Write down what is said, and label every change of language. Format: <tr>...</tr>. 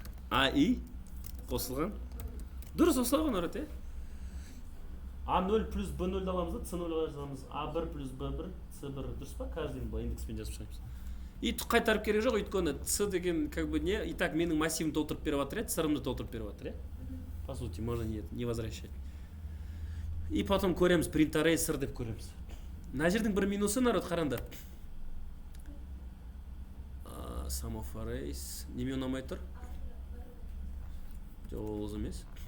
<kk>AI қосылған. Дұрыс осылай ғой народ, е? A0 плюс B0 аламыз да, C0 жазамыз. A1 плюс B1, C1. Дұрыс па? Каждыйын бұл индекспен жазып шығаймыз. И қайтарып керек жоқ, өйткені C деген</kk> <ru>как бы не,</ru> <kk>и так менің массивімді толтырып беріп жатыр, сырымды толтырып беріп жатыр, е?</kk> <ru>По сути, можно не возвращать.</ru> <kk>И потом көреміз</kk> <en>print array</en> <kk>сыр деп көреміз. Мына жердің бір минусы народ қараңдар.</kk> <en>Sum of arrays</en> <kk>неме ұнамай тұр? Жоқ, ол емес.</kk>